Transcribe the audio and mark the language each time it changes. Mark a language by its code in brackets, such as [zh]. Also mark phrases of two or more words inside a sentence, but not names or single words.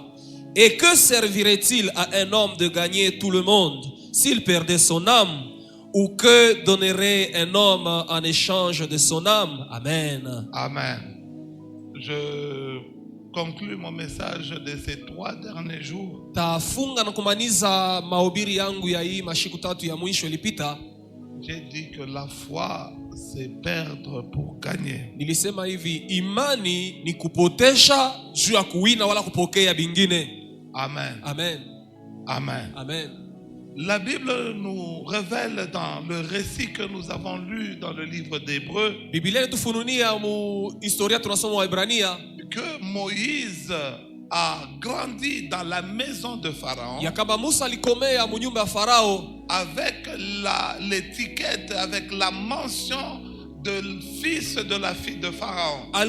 [fr] Et que servirait-il à un homme de gagner tout le monde s'il perdait son âme? Ou que donnerait un homme en échange de son âme? Amen. Amen. Je conclue mon message de ces 3 derniers jours. [sw] Tafunga na kumaliza mahubiri yangu ya hii mashiku tatu ya mwisho ilipita. [fr] J'ai dit que la foi, c'est perdre pour gagner. [sw] Nilisema hivi, imani ni kupotesha juu ya kuwina wala kupokea bingine. Amen. Amen. Amen. Amen. [fr] La Bible nous révèle dans le récit que nous avons lu dans le livre d'Hébreux que Moïse a grandi dans la maison de Pharaon avec l'étiquette, avec la mention de fils de la fille de Pharaon.